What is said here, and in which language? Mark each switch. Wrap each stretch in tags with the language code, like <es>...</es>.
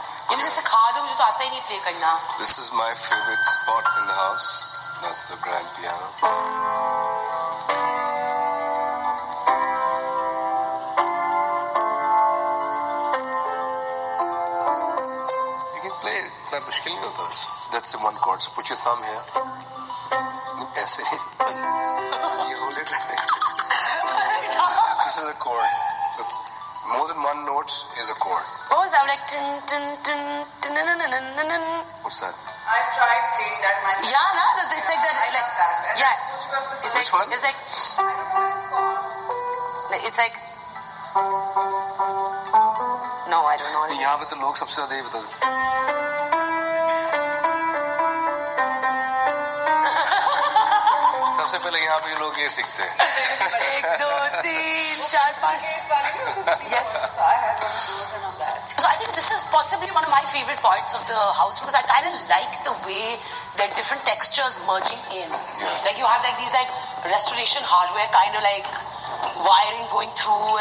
<hi>ये मुझे सिखा दो, मुझे तो आता ही नहीं प्ले करना.</hi> <en>This is my favorite spot in the house. That's the grand piano. You can play it.</en> <hi>इतना मुश्किल नहीं होता.</hi> <en>That's the one chord. So put your thumb here. ऐसे. So you hold it. This is a chord. So more than one note is a chord. What was that? Like tin tin tin tin tin tin tin tin. What's that? I've tried playing that myself. Yeah, no, it's like that. Like that. yeah, it's Which like one? it's like I don't know what it's called. it's like. No, I don't know.</en> <hi>यहाँ पे तो लोग सबसे ज़्यादा ये बताते हैं. सबसे पहले यहाँ पे लोग ये सीखते हैं.</hi> <en>1, 2, 3, 4, 5. Yes. So I had one of those and on that. So I think this is possibly one of my favorite parts of the house because I kind of like the way that different textures merging in. Yeah. Like you have like these like restoration hardware kind of like wiring going through.</en>